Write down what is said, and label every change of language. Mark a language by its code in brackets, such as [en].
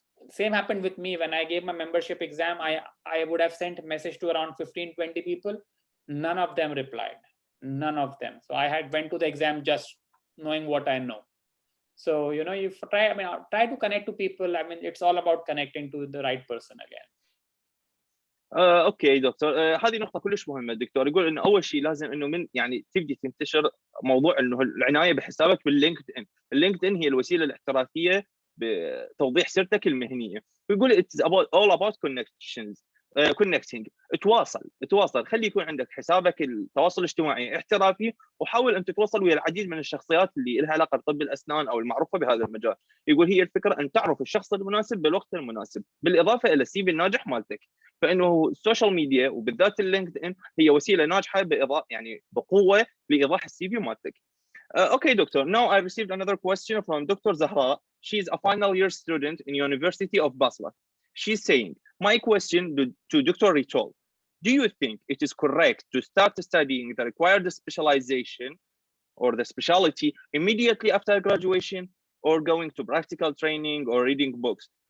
[en] Same happened with me when I gave my membership exam. I would have sent a message to around 15-20 people. None of them replied. None of them. So I had went to the exam just knowing what I know. So, you know, you try to connect to people. I mean, it's all about connecting to the right person again. [ar] اوكي دكتور، هذه نقطه كلش مهمه. الدكتور يقول انه اول شيء لازم انه من يعني تبدي تنتشر موضوع انه العنايه بحسابك باللينكد ان. اللينكد ان هي الوسيله الاحترافيه بتوضيح سيرتك المهنيه. ويقول [en] it's all about connections. [ar] كونكتنج، تواصل، خلي يكون عندك حسابك التواصل الاجتماعي احترافي، وحاول ان تتواصل ويا العديد من الشخصيات اللي لها علاقه بطب الاسنان او المعروفه بهذا المجال. يقول هي الفكره ان تعرف الشخص المناسب بالوقت المناسب، بالاضافه الى السي في الناجح مالتك. فانه السوشيال ميديا وبالذات اللينكد ان هي وسيله ناجحه يعني بقوه لايضاح السي في مالتك. [en] Okay, doctor. Now I received another question from Dr. Zahra. She's a final year student in University of Basra. She's saying, my question to Dr. Ritul, do you think it is correct to start studying the required specialization or the specialty immediately after graduation, or going to practical training or reading books?